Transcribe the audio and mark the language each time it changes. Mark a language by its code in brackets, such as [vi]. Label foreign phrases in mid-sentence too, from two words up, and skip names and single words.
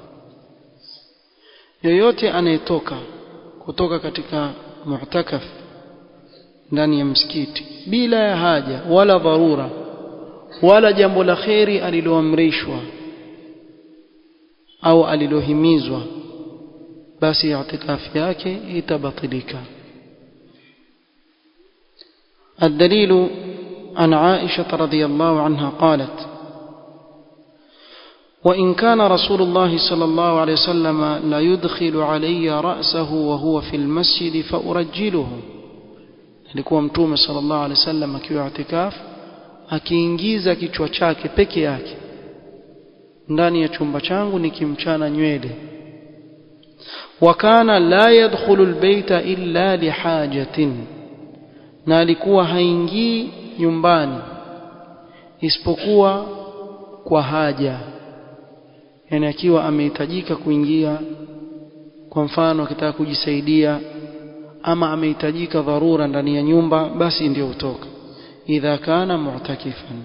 [sw] Yoyote anayetoka kutoka katika mu'takaf ndani ya msikiti bila ya haja wala dharura wala jambo la khairi aliloamrishwa au alilohimizwa, basi i'tikafu yake itabatilika. [ar] الدليل عن عائشة رضي الله عنها قالت: وإن كان رسول الله صلى الله عليه وسلم لا يدخل علي رأسه وهو في المسجد فأرجله. [sw] alikuwa mtume [ar] صلى الله عليه وسلم [sw] akiwa i'tikaf akiingiza kichwa chake peke yake ndani ya chumba changu nikimchana nywele. [ar] وكان لا يدخل البيت إلا لحاجة, [sw] na alikuwa haingii nyumbani isipokuwa kwa haja, yani akiwa amehitajika kuingia, kwa mfano akitaka kujisaidia ama amehitajika dharura ndani ya nyumba, basi ndio utoka [ar] إذا كان معتكفا.